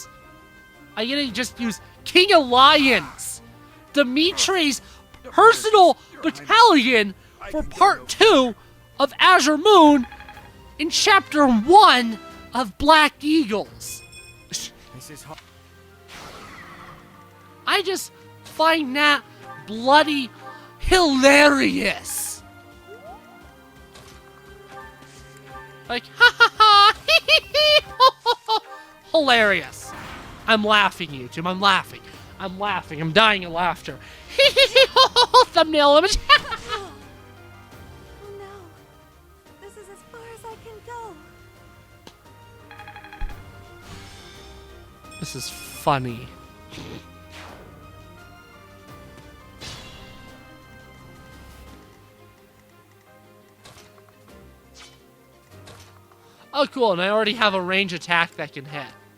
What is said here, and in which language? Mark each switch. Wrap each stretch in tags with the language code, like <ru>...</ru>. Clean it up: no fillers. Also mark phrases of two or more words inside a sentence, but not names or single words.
<en>I get to just use King of Lions, Dimitri's personal battalion for part 2 of Azure Moon in chapter 1 of Black Eagles. This is hard. I just find that bloody hilarious. Like, ha ha ha, hee hee hee, ho ho ho. Hilarious. I'm laughing, YouTube. I'm laughing. I'm laughing. I'm dying of laughter. Hee hee hee, ho ho ho. Thumbnail image. Oh no. This is as far as I can go. This is funny. Oh, cool, and I already have a range attack that can hit.</en>